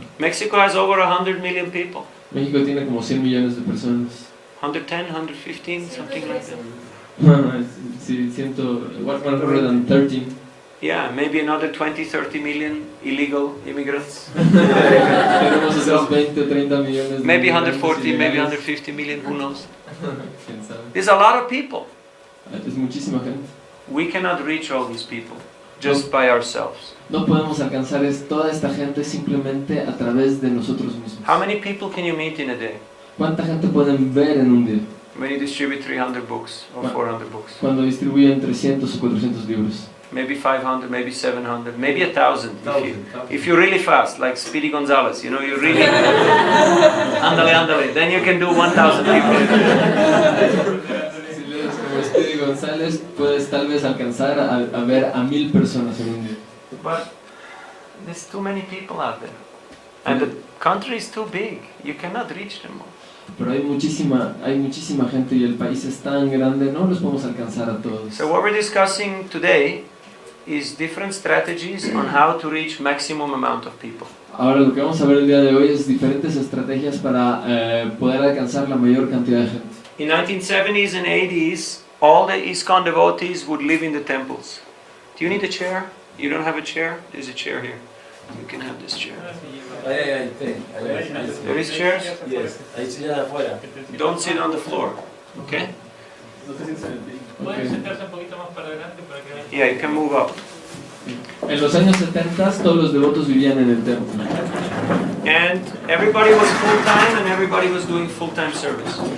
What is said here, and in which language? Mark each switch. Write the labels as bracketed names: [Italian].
[English] Mexico has over 100 million people. [Spanish] México tiene como 100 millones de personas. [English] 110, 115, something like that. [Spanish] Sí, 113. [English] Yeah, maybe another 20, 30 million illegal immigrants. [Spanish] Tenemos esos 20 o 30 millones de [English] Maybe [Spanish] inmigrantes [English] 140, maybe [Spanish] ilegales. [English] 150 million, who knows? [Spanish] ¿Quién sabe? [English] There's a lot of people. [Spanish] Es muchísima gente. [English] We cannot reach all these people just by ourselves. [Spanish] No podemos alcanzar toda esta gente simplemente a través de nosotros mismos. [English] How many people can you meet in a day? [Spanish] ¿Cuánta gente pueden ver en un día? [English] When you distribute 300 books or 400 books? [Spanish] Cuando distribuyen 300 o 400 libros. [English] Maybe 500, maybe 700, maybe 1,000 if you're really fast, like Speedy Gonzalez, you know, you really andale, then you can do 1,000 people. [Spanish] Si lees como Speedy González, puedes tal vez alcanzar a ver a 1,000 personas en un día. [English] But there's too many people out there, and the country is too big. You cannot reach them all. [Spanish] Pero hay muchísima gente y el país es tan grande, no los podemos alcanzar a todos. [English] So what we're discussing today is different strategies on how to reach maximum amount of people. [Spanish] Ahora lo que vamos a ver el día de hoy es diferentes estrategias para poder alcanzar la mayor cantidad de gente. [English] In 1970s and 80s, all the ISKCON devotees would live in the temples. Do you need a chair? You don't have a chair? There's a chair here. You can have this chair. There is chairs? Yes. [Spanish] Ahí sí afuera. [English] Don't sit on the floor, okay? [Spanish] ¿Pueden sentarse un poquito más para adelante para que vean? [English] Yeah, you can move up. [Spanish] En los años 70 todos los devotos vivían en el templo. [English] And everybody was full-time and everybody was doing full-time service.